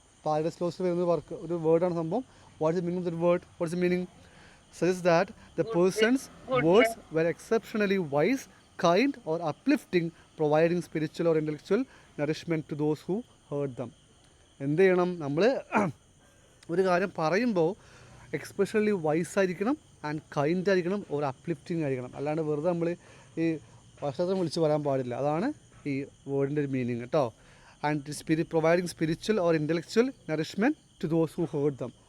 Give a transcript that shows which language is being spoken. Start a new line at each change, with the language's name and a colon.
English: Paradise Lost
Malayalam: വരുന്ന work ഒരു വേർഡാണ് സംഭവം.
English: What is the meaning of that word? What is the meaning? Suggest that the person's words were exceptionally wise, kind or uplifting, providing spiritual or intellectual nourishment to those who heard them.
Malayalam: എന്ത് ചെയ്യണം നമ്മൾ ഒരു കാര്യം പറയുമ്പോൾ especially vice ആയിരിക്കണം and kind ആയിരിക്കണം, ഒരു uplifting ആയിരിക്കണം. അല്ലാണ്ട് വെറുതെ നമ്മൾ ഈ വർഷത്തെ വിളിച്ച് പറയാൻ പാടില്ല. അതാണ് ഈ വേർഡിൻ്റെ ഒരു മീനിങ് കേട്ടോ.
English: And providing spiritual or intellectual nourishment to those who heard them.